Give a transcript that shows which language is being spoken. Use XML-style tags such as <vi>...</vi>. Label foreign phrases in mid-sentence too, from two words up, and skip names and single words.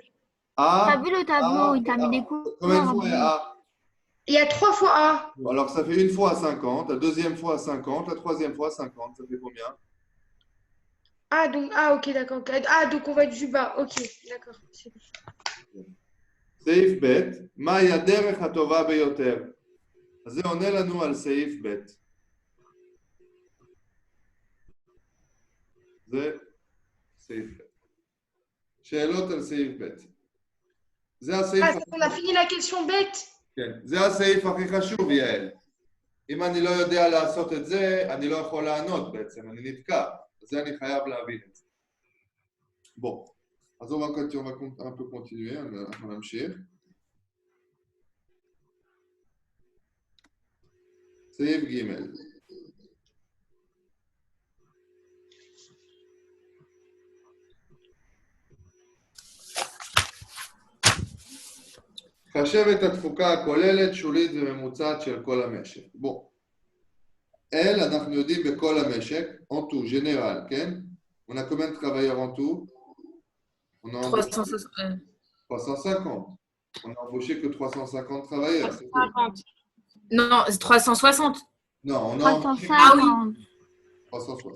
<fr>A. T'as vu le tableau? A, Il t'a mis A. des couleurs. Combien de fois il y a A? Il y a 3 fois A. Alors ça fait une fois 50, la deuxième fois 50, la troisième fois 50. Ça fait combien? Ah, donc, ok, d'accord. Ah, donc on va du bas. Ok, d'accord. C'est bon.</fr> <he>סעיף ב', מהי הדרך הטובה ביותר? אז זה עונה לנו על סעיף ב'. זה סעיף ב'. שאלות על סעיף ב'. זה הסעיף,</he> <fr>on a fini la question bête.</fr> <he>כן, זה הסעיף הכי חשוב, יעל. אם אני לא יודע לעשות את זה, אני לא יכול לענות בעצם, אני נתקע. זה אני חייב להבין את זה. בוא, אז</he> <fr>on va un peu continuer,</fr> <he>אנחנו נמשיך. סעיף ג' חשב את התפוקה הכוללת, שולית וממוצעת של כל המשק. בוא. L, אנחנו יודעים בכל המשק,</he> <fr>en tout, général,</fr> <he>כן?</he> <fr>On a combien de travailleurs en tout? On a 350. 350. On a embauché que 350 travailleurs. c'est tout. 50. Non, c'est 360. Non, on a embauché 350. 360.</fr>